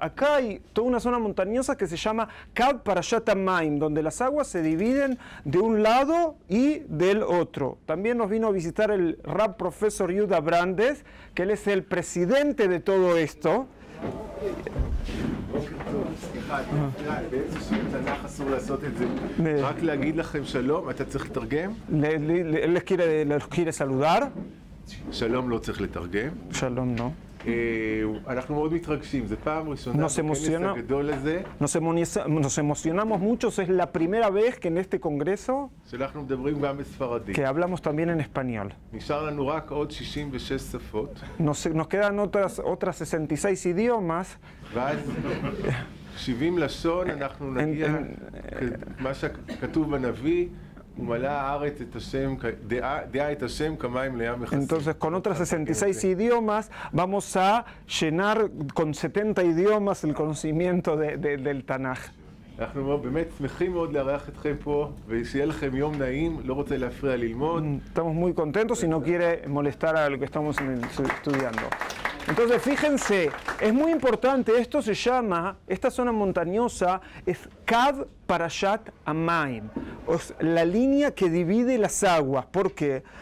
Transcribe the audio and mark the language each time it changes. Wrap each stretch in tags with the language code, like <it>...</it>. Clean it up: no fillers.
<es>Acá hay toda una zona montañosa que se llama Kav Parashat HaMayim, donde las aguas se dividen de un lado y del otro. También nos vino a visitar el Rab Profesor Yuda Brandes, que él es el presidente de todo esto.</es> <he>באיזשהו תנ"ך אסור לעשות את זה. רק להגיד לכם שלום, אתה צריך לתרגם?</he> <es>Les quiere saludar.</es> <he>שלום לא צריך לתרגם.</he> <es>שלום, no.</es> <he>אנחנו מאוד מתרגשים, זו פעם ראשונה בכנס הגדול הזה.</he> <es>Nos emocionamos mucho, es la primera vez que en este congreso</es> <he>שאנחנו מדברים גם בספרדית.</he> <es>que hablamos también en español.</es> <he>נשאר לנו רק עוד 66 שפות.</he> <es>Nos quedan otras 66 idiomas.</es> <he>ואז 70 לשון, אנחנו נגיע, מה שכתוב בנביא, ומלא הארץ את השם, דעה את השם כמים לים מכסים.</he> <es>Entonces, con otras 66 idiomas, vamos a llenar con 70 idiomas el conocimiento del Tanaj.</es> <he>אנחנו באמת שמחים מאוד לארח אתכם פה, ושיהיה לכם יום נעים, לא רוצה להפריע ללמוד.</he> <es>Estamos muy contentos y no quiere molestar a lo que estamos estudiando. Entonces, fíjense, es muy importante, esto se llama, esta zona montañosa es Kav Parashat HaMayim, la línea que divide las aguas. ¿Por qué?</es>